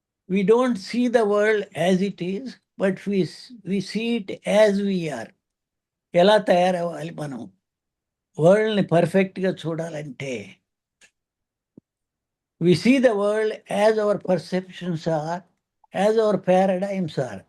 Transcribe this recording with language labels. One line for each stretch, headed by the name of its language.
English: We don't see the world as it is, but we see it as we are.
Telugu: ఎలా తయారవ్వాలి మనం వరల్డ్ని పర్ఫెక్ట్గా చూడాలంటే?
English: We see the world as our perceptions are, as our paradigms are.